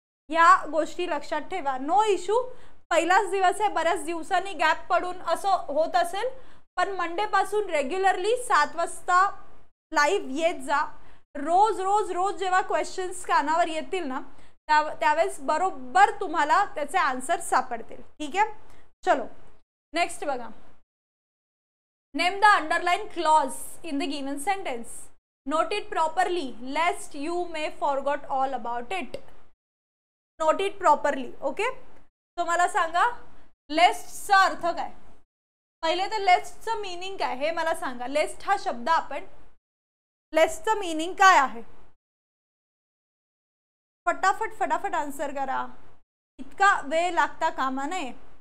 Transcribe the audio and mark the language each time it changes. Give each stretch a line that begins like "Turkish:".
Marathi: या गोष्टी लक्षात ठेवा.
English: no issue,
Marathi: पहिलाच दिवस आहे, बऱ्याच दिवसांनी गॅप पडून असं होत असेल, पण मंडे पासून रेग्युलरली 7 वाजता लाईव्ह येत जा. रोज रोज रोज जेव्हा क्वेश्चन्स कानावर येतील ना, त्यावेळेस बरोबर तुम्हाला त्याचे आन्सर सापडतील. ठीक आहे, चलो नेक्स्ट बघा.
English: Name the underline clause in the given sentence. Note it properly lest you may forgot all about it. Note it properly.
Marathi: Okay, तो मला सांगा, लेस्टचा अर्थ काय? पहिले तर लेस्टचं मीनिंग काय हे मला सांगा. लेस्ट हा शब्द, आपण लेस्टचं मीनिंग काय आहे? फटाफट फटाफट आन्सर करा, इतका वेळ लागता कामा नये.